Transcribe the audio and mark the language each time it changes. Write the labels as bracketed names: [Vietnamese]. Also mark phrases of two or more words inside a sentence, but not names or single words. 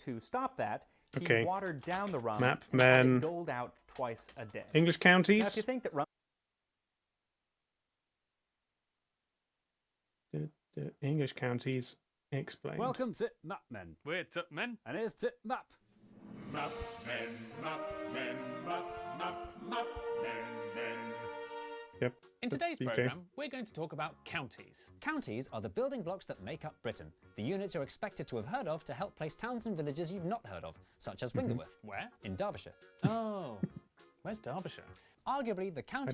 [English] to stop that, he Okay. watered down the rum Map and had men. it doled out twice a day. English Now, counties? if you think that rum The English counties explained. Welcome to Mapmen. We're Tupmen, and here's Tip Map. Map men, map men, map, map, map men. Yep. In today's Okay. programme, we're going to talk about counties. Counties are the building blocks that make up Britain. The units you're expected to have heard of to help place towns and villages you've not heard of, such as Wingerworth. Where? In Derbyshire. Oh, where's Derbyshire? Arguably, the county